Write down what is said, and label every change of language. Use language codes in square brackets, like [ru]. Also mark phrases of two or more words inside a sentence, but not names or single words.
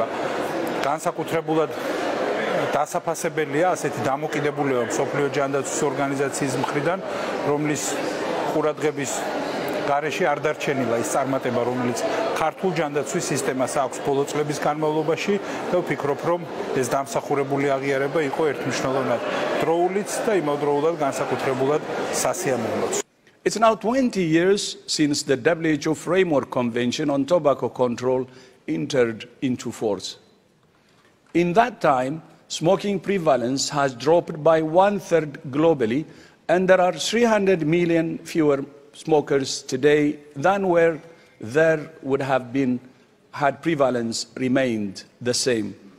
[ka] განსაკუთრებულად დასაფასებელია ასეთი დამოკიდებულება მსოფლიო ჯანდაცვის ორგანიზაციის მხრიდან, რომლის ყურადღების გარეშე არ დარჩენილა ის წარმატება, რომელიც ქართულ ჯანდაცვის სისტემას აქვს ბოლო წლების განმავლობაში და ვფიქრობ, რომ ეს დამსახურებული აღიარება იყო ერთმნიშვნელოვნად დროულიც და იმავდროულად განსაკუთრებულად სასიამოვნოც. [en] It's now 20 years since the WHO Framework Convention on Tobacco Control entered into force. In that time, smoking prevalence has dropped by 1/3 globally, and there are 300 million fewer smokers today than where there would have been had prevalence remained the same.